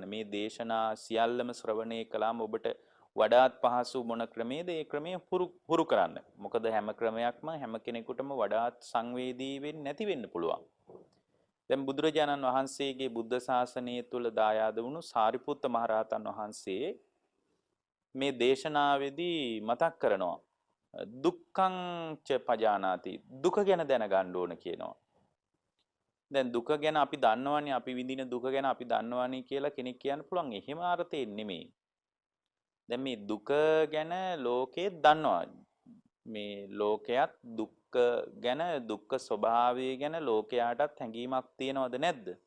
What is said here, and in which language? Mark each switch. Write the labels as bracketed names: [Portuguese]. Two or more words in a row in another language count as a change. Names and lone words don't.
[Sinhala] මේ දේශනා සියල්ලම ශ්‍රවණය කළාම ඔබට වඩාත් පහසු මොන ක්‍රමයේද ඒ ක්‍රමය හුරු කරන්න. මොකද හැම ක්‍රමයක්ම හැම කෙනෙකුටම වඩාත් සංවේදී වෙන්නේ නැති වෙන්න පුළුවන්. දැන් බුදුරජාණන් වහන්සේගේ බුද්ධ ශාසනය තුල දායාද වුණු සාරිපුත්ත මහරහතන් වහන්සේ මේ දේශනාවේදී මතක් කරනවා [Pali] දුක්ඛං ච පජානාති [Sinhala] දුක ගැන දැනගන්න ඕන කියනවා. දැන් දුක ගැන අපි දන්නවනේ අපි විඳින දුක ගැන අපි දන්නවනේ කියලා කෙනෙක් කියන්න පුළුවන්. එහෙම අර්ථයෙන් නෙමෙයි. දැන් මේ දුක ගැන ලෝකේ දන්නවා. මේ ලෝකයක් දුක්ඛ ගැන දුක්ඛ ස්වභාවය ගැන ලෝකයාටත් හැඟීමක් තියනවද නැද්ද?